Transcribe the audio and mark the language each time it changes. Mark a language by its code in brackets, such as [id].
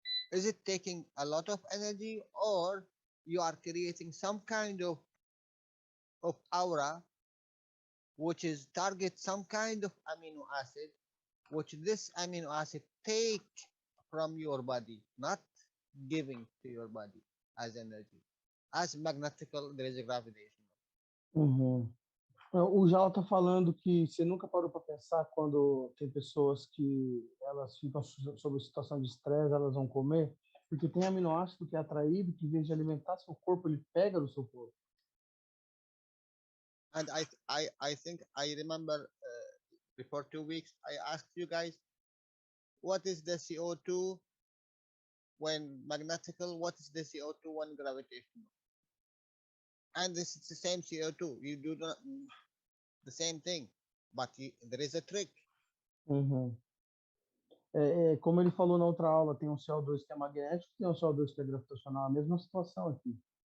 [en] Is it taking a lot of energy, or you are creating some kind of aura which is target some kind of amino acid, which this amino acid take from your body, not giving to your body as energy. As magnetical, there is a gravitation. Uhum. [pt] O Jalal está falando que você nunca parou para pensar quando tem pessoas que elas ficam sob situação de estresse, elas vão comer, porque tem aminoácido que é atraído, que em vez de alimentar seu corpo, ele pega do seu corpo. [en] And I think I remember before 2 weeks I asked you guys, what is the CO2 when magnetical? What is the CO2 when gravitational? And this is the same CO2. You do not the same thing, but there is a trick. Uhum. [pt] Como ele falou na outra aula, tem um CO2 que é magnético, tem um CO2 que é gravitacional, a mesma situação aqui.